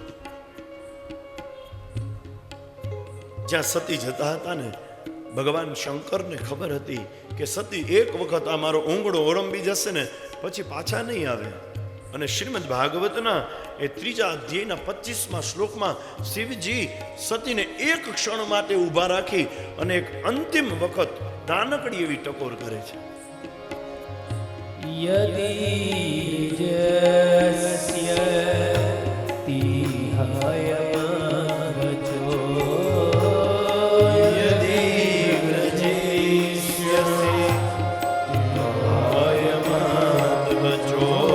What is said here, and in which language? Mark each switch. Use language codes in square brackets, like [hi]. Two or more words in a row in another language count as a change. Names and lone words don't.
[gu] જ્યાં સતી જતા હતા ને, ભગવાન શંકરને ખબર હતી કે સતી એક વખત આ મારો ઊંઘડો ઓળંબી જશે ને પછી પાછા નહીં આવે. અને શ્રીમદ ભાગવતના એ 3જા અધ્યાયના 25મા શ્લોકમાં શિવજી સતીને એક ક્ષણ માટે ઊભા રાખી અને એક અંતિમ વખત નાનકડી એવી ટકોર કરે છે. [sa] यदि जस्य तिहाय वचो यदि व्रजेष्यसि तिहाय वचो